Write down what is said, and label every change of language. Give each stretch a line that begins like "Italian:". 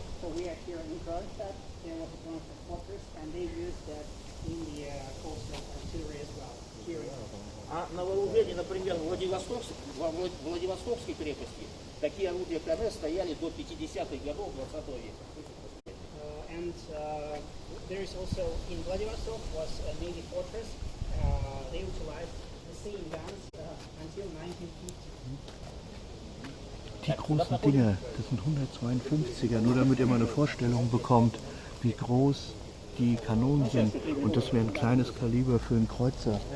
English: So we are here in Kronstadt, there was a fortress, and they used that in the coastal artillery as well. Here
Russian: А на вооружении, например, в Владивостокской крепости такие орудия Кане стояли до 50-х годов 20 века.
English: And there is also in Vladivostok was a Navy fortress. They utilized the same guns until 1950.
German: Die großen Dinge, das sind 152er, nur damit ihr mal eine Vorstellung bekommt, wie groß die Kanonen sind. Und das wäre ein kleines Kaliber für einen Kreuzer.